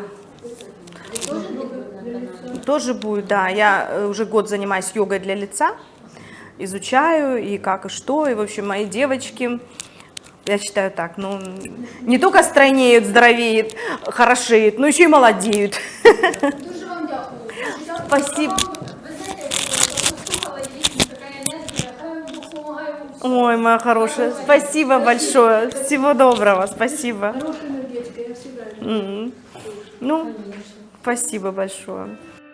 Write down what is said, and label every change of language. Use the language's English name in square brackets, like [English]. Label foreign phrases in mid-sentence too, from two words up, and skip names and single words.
[Russian] Тоже йога для лица? Тоже будет, да. Я уже год занимаюсь йогой для лица, изучаю и как и что. И, в общем, мои девочки, я считаю так, ну, не только стройнеют, здоровеют, хорошеют, но еще и молодеют. [Ukrainian] Дуже вам дякую. [Russian] Спасибо. [Ukrainian] Ви знаєте, послухала, дійсно така енергія, хай Бог допомагає вам. [Russian] Ой, моя хорошая, спасибо большое. Всего доброго, спасибо. Хорошая энергетика, я всегда. Ну, спасибо большое.